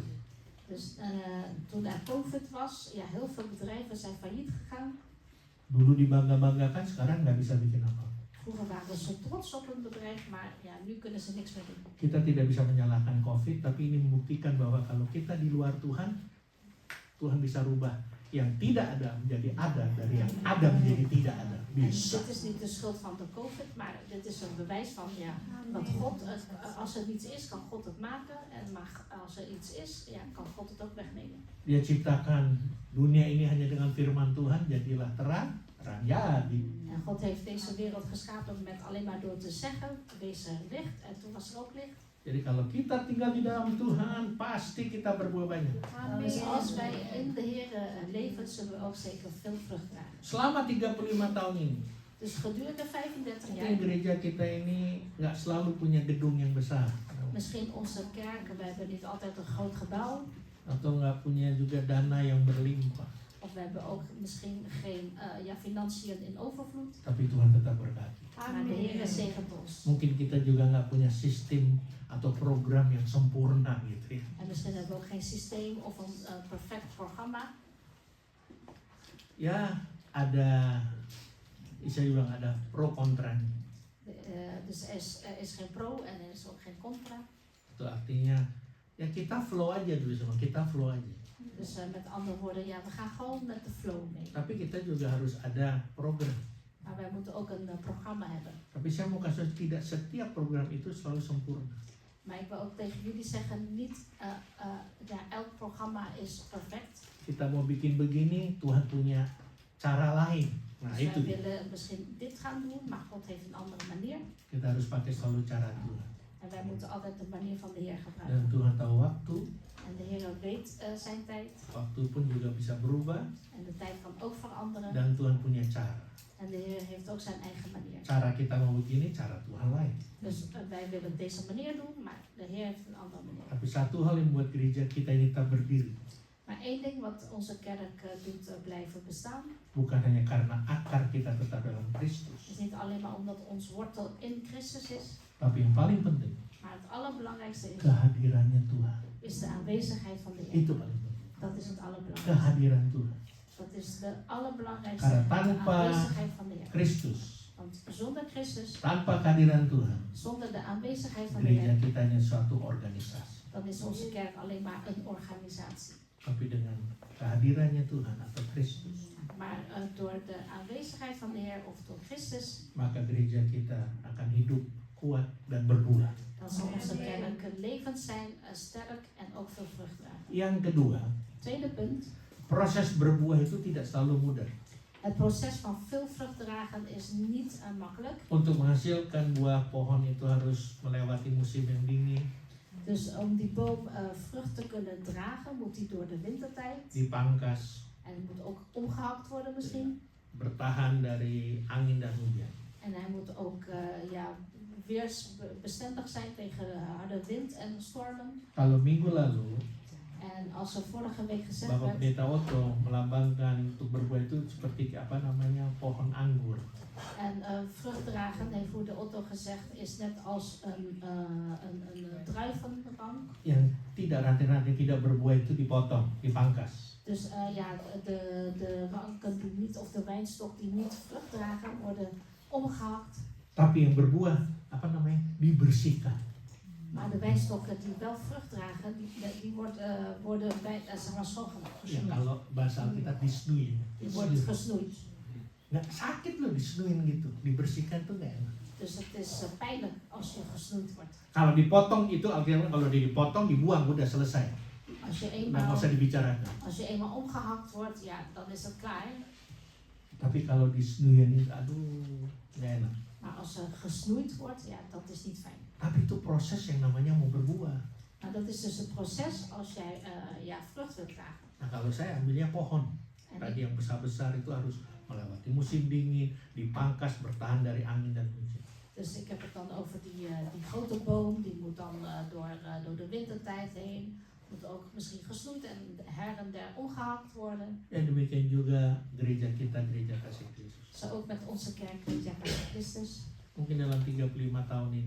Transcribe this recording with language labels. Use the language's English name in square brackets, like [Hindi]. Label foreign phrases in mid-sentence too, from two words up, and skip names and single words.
[Dutch] Dus toen er COVID was, ja, heel veel bedrijven zijn failliet gegaan. [Indonesian] Dulu dibangga-banggakan, sekarang nggak bisa bikin apa. [Dutch] Vroeger waren ze trots op hun bedrijf, maar ja, nu kunnen ze niks meer doen. [Indonesian] Kita tidak bisa menyalahkan COVID, tapi ini membuktikan bahwa kalau kita di luar Tuhan, Tuhan bisa rubah yang tidak ada menjadi ada, dari yang ada menjadi tidak ada. [Dutch] En [Indonesian] Bisa. [Dutch] dit is niet de schuld van de COVID, maar dit is een bewijs van ja, dat God, als er niets is, kan God het maken. Maar als er iets is, ja, kan God het ook wegnemen. [Indonesian] Dia ciptakan dunia ini hanya dengan firman Tuhan, jadilah terang, terang jadi. [Dutch] En God heeft deze wereld geschapen met alleen maar door te zeggen, wees er licht. En toen was er ook licht. [Indonesian] Jadi kalau kita tinggal di dalam Tuhan, pasti kita berbuah banyak. [Dutch] Dus als wij in de Heer leven, zullen we ook zeker veel vrucht dragen. [Indonesian] Selama 35 tahun ini, [Dutch] Dus gedurende 35 [Indonesian] mungkin [Dutch] jaar, [Indonesian] gereja kita ini nggak selalu punya gedung yang besar, [Dutch] misschien onze kerken, we hebben niet altijd een groot gebouw. [Indonesian] atau nggak punya juga dana yang berlimpah. [Dutch] Of we hebben ook misschien geen financiën in overvloed. [Indonesian] Tapi Tuhan tetap berkati. [Dutch] Maar de Heer zegent ons. [Indonesian] Mungkin kita juga nggak punya sistem atau program yang sempurna gitu ya. [Dutch] En misschien hebben we ook geen systeem of een perfect programma. [Indonesian] Ya ada, saya bilang ada pro kontranya. [Dutch] Dus er is geen pro en er is ook geen contra. [Indonesian] Itu artinya ya kita flow aja dulu sama, kita flow aja. [Dutch] Dus met andere woorden, ja, we gaan gewoon met de flow mee. [Indonesian] Tapi kita juga harus ada program. [Dutch] Maar wij moeten ook een programma hebben. [Indonesian] Tapi saya mau kasih tidak setiap program itu selalu sempurna. [Dutch] Maar ik wil ook tegen jullie zeggen, niet elk programma is perfect. [Indonesian] Kita mau bikin begini, Tuhan punya cara lain. Nah [Dutch] Dus [Indonesian] itu [Dutch] wij [Indonesian] dia. [Dutch] willen misschien dit gaan doen, maar God heeft een andere manier. [Indonesian] Kita harus pakai selalu cara Tuhan. [Dutch] En wij moeten altijd de manier van de Heer Dan gebruiken. [Indonesian] Tuhan tahu waktu, [Dutch] En de Heer weet zijn tijd. [Indonesian] waktu pun juga bisa berubah. [Dutch] En de tijd kan ook veranderen. [Indonesian] Dan Tuhan punya cara. [Dutch] En de Heer heeft ook zijn eigen manier. [Indonesian] Cara kita mau begini, cara Tuhan lain. [Dutch] Dus wij willen het deze manier doen, maar de Heer heeft een andere manier. [Indonesian] Tapi satu hal yang membuat gereja kita ini tetap berdiri, [Dutch] Maar één ding wat onze kerk doet blijven bestaan, [Indonesian] bukan hanya karena akar kita tetap dalam Kristus, [Dutch] is niet alleen maar omdat ons wortel in Christus is, [Indonesian] tapi yang paling penting, [Dutch] maar het allerbelangrijkste [Indonesian] kehadirannya Tuhan. [Dutch] is de aanwezigheid van de Heer. [Indonesian] Itu paling penting. [Dutch] Dat is het allerbelangrijkste. [Indonesian] Kehadiran Tuhan. [Dutch] Dat is de allerbelangrijkste, [Indonesian] Karena [Dutch] de [Indonesian] tanpa [Dutch] aanwezigheid van de Heer. [Indonesian] Kristus, [Dutch] Want zonder Christus, [Indonesian] tanpa kehadiran Tuhan, [Dutch] zonder de aanwezigheid van de [Indonesian] gereja [Dutch] Heer, [Indonesian] kita hanya suatu organisasi. [Dutch] dan is onze kerk alleen maar een organisatie. [Indonesian] Tapi dengan kehadirannya Tuhan atau Kristus, [Dutch] Maar door de aanwezigheid van de Heer of door Christus, [Indonesian] maka gereja kita akan hidup kuat dan berbuah. [Dutch] dan zal onze kerk levend zijn, sterk en ook veel vrucht dragen. [Indonesian] Yang kedua, [Dutch] Tweede punt, [Indonesian] proses berbuah itu tidak selalu mudah. [Dutch] het proces van veel vrucht dragen is niet makkelijk. [Indonesian] Untuk menghasilkan buah pohon itu harus melewati musim yang dingin, [Dutch] Dus om die boom vrucht te kunnen dragen, moet die door de wintertijd. [Indonesian] dipangkas, [Dutch] En het moet ook omgehakt worden misschien. [Indonesian] bertahan dari angin dan hujan. [Dutch] En hij moet ook weersbestendig zijn tegen harde wind en stormen. [Indonesian] Kalau minggu lalu [Dutch] En als er vorige week gezegd [Indonesian] Bapak [Dutch] werd, [Indonesian] Pendeta Otto melambangkan untuk berbuah itu seperti pohon anggur. [Dutch] en vrucht dragen, heeft Broeder Otto gezegd, is net als een druivenrank. [Indonesian] Yang tidak ranting-ranting tidak berbuah itu dipotong, dipangkas. [Dutch] Dus de ranken die niet, of de wijnstok die niet vrucht dragen, worden omgehakt. [Indonesian] Tapi yang berbuah dibersihkan. [Dutch] Maar de wijnstokken die wel vrucht dragen, die worden schoongemaakt. [Indonesian] Ya, kalau bahasa Alkitab disnui. [Dutch] Die wordt gesnoeid. [Indonesian] Nggak sakit loh disnuin gitu, dibersihkan tuh nggak enak. [Dutch] Dus het is pijnlijk als je gesnoeid wordt. [Indonesian] Kalau dipotong itu Alkitab kalau dipotong dibuang udah selesai. [Dutch] Als je [Indonesian] Nggak usah dibicarakan. [Dutch] eenmaal omgehakt wordt, ja, dan is het klaar. [Indonesian] Tapi kalau disnuin itu aduh nggak enak. [Dutch] Maar als er gesnoeid wordt, ja, dat is niet fijn. [Indonesian] Tapi itu proses yang namanya mau berbuah. [Dutch] Nou, dat is dus het proces als jij vrucht wilt dragen. [Indonesian] Nah kalau saya ambilnya pohon. [Dutch] En [Indonesian] Tadi yang besar-besar itu harus melewati musim dingin, dipangkas, bertahan dari angin dan hujan. [Dutch] dus ik heb het dan over die grote boom, die moet dan door de wintertijd heen. Moet ook misschien gesnoeid en her en der omgehakt worden. [Indonesian] Ya demikian juga gereja kita, gereja kasih Kristus. [Dutch] Zo ook met onze kerk, Gereja Kasih Christus. [Indonesian] Mungkin dalam 35 tahun ini